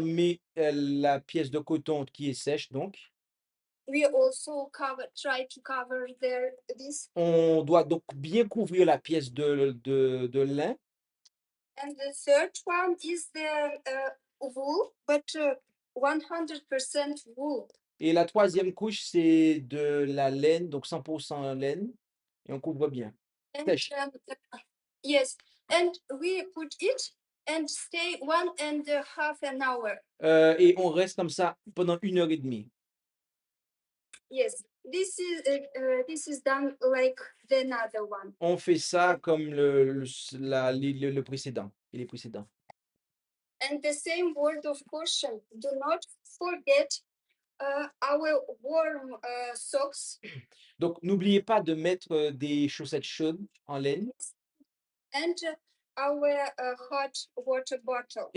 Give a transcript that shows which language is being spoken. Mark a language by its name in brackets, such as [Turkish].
[French] on met la pièce de coton qui est sèche, donc. [English] we also try to cover this. [French] On doit donc bien couvrir la pièce de lin. [English] And the third one is the wool, but 100% wool. [French] Et la troisième couche, c'est de la laine, donc 100% laine. Et on couvre bien. [English] And [French] Sèche. [English] yes, and we put it and stay 1.5 hours. [French] Et on reste comme ça pendant 1 heure et demie. [English] Yes, this is done like the another one. [French] On fait ça comme le précédent et les précédents. [English] And the same word of caution: do not forget our warm socks [French] Donc, n'oubliez pas de mettre des chaussettes chaudes en laine [English] and our hot water bottle.